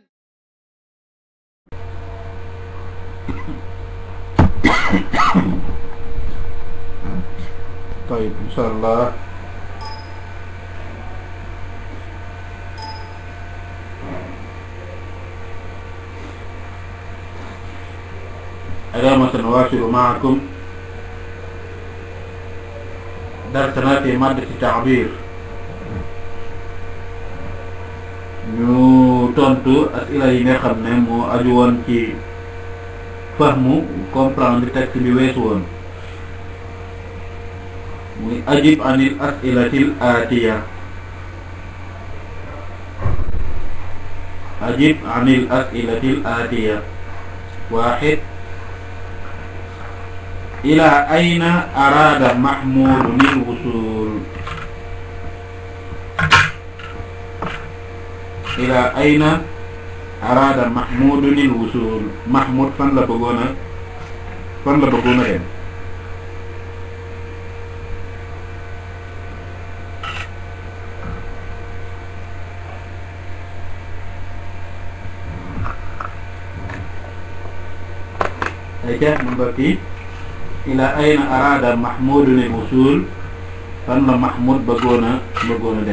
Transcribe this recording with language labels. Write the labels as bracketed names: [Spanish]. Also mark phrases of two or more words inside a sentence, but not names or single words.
[Arabic] طيب إن شاء الله اليوم سنواصل معكم درسنا في مادة التعبير. [Wolof] ñu tontu asila yi nga xam ne moo aju woon ci fahmu comprendre texte bi weesu woon muy [Arabic] أجب عن الأسئلة الآتية. أجب عن الأسئلة الآتية. واحد إلى أين أراد محمود الوصول؟ إلى أين أراد محمود الوصول؟ [Wolof] محمود fan la bëggoona dem. ayca mbokk yi [Arabic] إلى أين أراد محمود الوصول, [Wolof] fan la Mahmoud bëggoon a dem.